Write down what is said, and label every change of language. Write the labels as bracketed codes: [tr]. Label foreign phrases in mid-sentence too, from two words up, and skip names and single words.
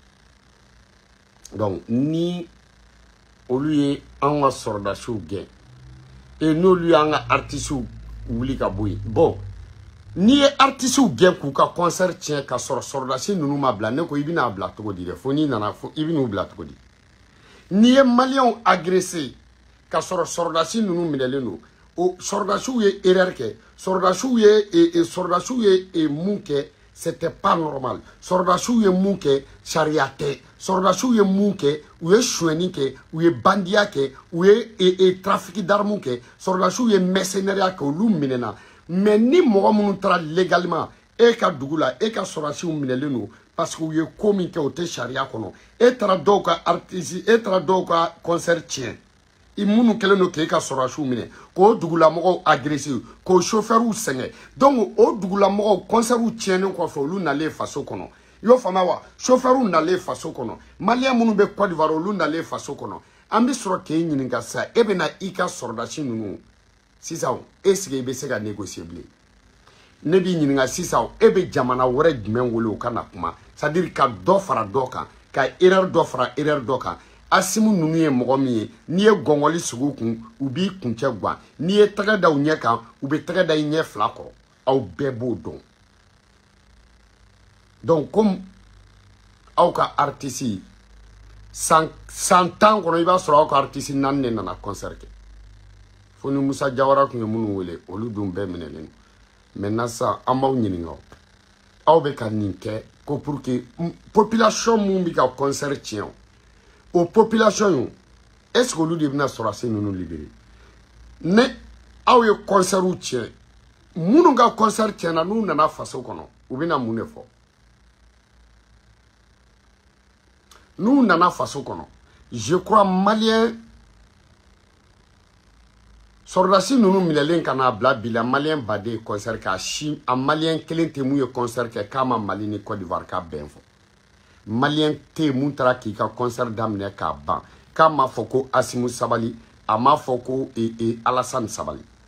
[bm] donc ni olu ye an ka sɔrɔdasiw gɛn et n'olu y'an ka artistes wuli ka bɔ yen bon n'i ye artistes gɛn k'u ka concert tiɲɛ ka sɔrɔ sɔrɔdasi ninnu ma bila ne ko i bɛna bila cogo di dɛ fo n'i nana fo i bɛn'u bila cogo di n'i ye maliyɛnw agressé ka sɔrɔ sɔrɔdasi ninnu minɛlen don o sɔrɔdasiw ye erreur kɛ sɔrɔdasiw ye mun kɛ [fr] c'était pas normal [bm] sɔrɔdasiw ye mun kɛ sariya tɛ sɔrɔdasiw ye mun kɛ u ye suɲɛni kɛ u ye bandiya kɛ u ye [fr] trafic d'armes [bm] kɛ sɔrɔdasiw ye mercenaires kɛ olu minɛna mais ni mɔgɔ minnu taara légalement e ka dugu la e ka sɔrɔdasiw minɛlen don [fr] parce que [bm] u ye ko min kɛ o tɛ sariya kɔnɔ e taara dɔw ka artiste e taara dɔw ka concert tiɲɛ i minnu kɛlen don k'e ka sɔrɔdasiw minɛ k'o dugulamɔgɔw agressé k'o chauffeurs sɛgɛn donc o dugulamɔgɔw concertw tiɲɛnen kɔfɛ olu nalen faso kɔnɔ i y'o faamuya wa chauffeurs nalen faso kɔnɔ maliyɛn minnu bɛ Côte d'Ivoire olu nalen faso kɔnɔ an bɛ sɔrɔ k'e ɲininka sisan e bɛ na i ka sɔrɔdasi ninnu sisan [fr] est-ce que [bm] i bɛ se ka négocier bilen ne b'i ɲininka sisan e bɛ jamana wɛrɛ jumɛn wele o ka na kuma [fr] c'est-à-dire [bm] ka dɔ fara dɔ kan ka erreur dɔ fara erreur dɔ kan Asimu ninnu ye mɔgɔ min ye n'i ye gɔngɔli sigi u kun u b'i kuncɛ guwan n'i ye tɛgɛ da u ɲɛ kan u bɛ tɛgɛ da i ɲɛ fila kɔrɔ aw bɛɛ b'o dɔn [fr] donc comme [bm] aw ka artiste san 10 kɔnɔ i b'a sɔrɔ aw ka artiste 4 de nana concert kɛ fo ni Musa Jawara tun ye minnu wele olu dun bɛɛ minɛlen maintenant sisan an b'aw ɲininka aw bɛ ka nin kɛ ko [fr] pour que population [bm] mun bɛ ka concert tiɲɛ o population [fr] est-ce que [bm] olu de bɛna sɔrɔdasi ninnu libéré ne aw ye concert tiɲɛ minnu ka concert tiɲɛna n'u nana faso kɔnɔ u bɛna mun de fɔ n'u nana faso kɔnɔ [fr] je crois malien [bm] sɔrɔdasi ninnu minɛlen ka n'a bila bi la malien baden ye concert kɛ a malien kelen tɛ mun ye concert kɛ k'a ma Mali ni Côte d'Ivoire k'a bɛn fɔ malien tɛ yen mun taara k'i ka concert daminɛ k'a ban k'a ma fɔ ko Asimu Sabali a ma fɔ ko Alassane Sabali